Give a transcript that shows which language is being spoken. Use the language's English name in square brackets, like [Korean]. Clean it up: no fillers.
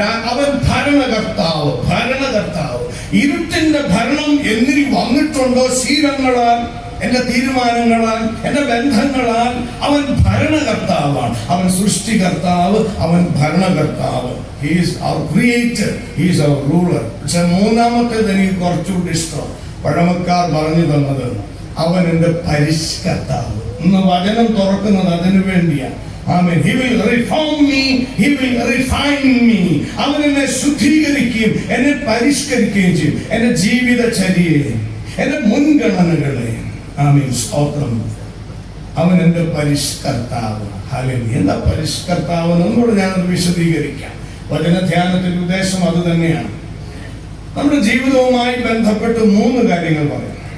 [Malayalam] അവൻ ഭരണകർത്താവ്. ഇരുട്ടിന്റെ ഭരണം എന്നിൽ വന്നിട്ടുണ്ടോ? ശീലങ്ങളാൽ, എന്റെ തീരുമാനങ്ങളാൽ, എന്റെ ബന്ധങ്ങളാൽ. അവൻ ഭരണകർത്താവാണ്. അവൻ സൃഷ്ടികർത്താവ്, അവൻ ഭരണകർത്താവ്. [English] He is our creator, he is our ruler. [Malayalam] പക്ഷെ മൂന്നാമത്തേത് എനിക്ക് കുറച്ചുകൂടി ഇഷ്ടം. പഴമക്കാർ പറഞ്ഞു തന്നത്, അവൻ എന്റെ പരിഷ്കർത്താവ്. ഇന്ന് വചനം തുറക്കുന്നത് അതിനു വേണ്ടിയാണ്. ആമേൻ. [English] He will reform me, he will refine me. [Malayalam] അവൻ എന്നെ ശുദ്ധീകരിക്കുകയും എന്നെ പരിഷ്കരിക്കുകയും ചെയ്യും. എന്റെ ജീവിതചര്യയെ, എന്റെ മുൻഗണനകളെ. ആമേൻ, സ്തോത്രം. അവൻ എന്റെ പരിഷ്കർത്താവ്. ഹല്ലേലൂയ. എന്താ പരിഷ്കർത്താവ് എന്നോട് ഞാനത് വിശദീകരിക്കാം. വചനധ്യാനത്തിന്റെ ഉദ്ദേശം അത് തന്നെയാണ്. നമ്മുടെ ജീവിതവുമായി ബന്ധപ്പെട്ട് 3 കാര്യങ്ങൾ പറയും.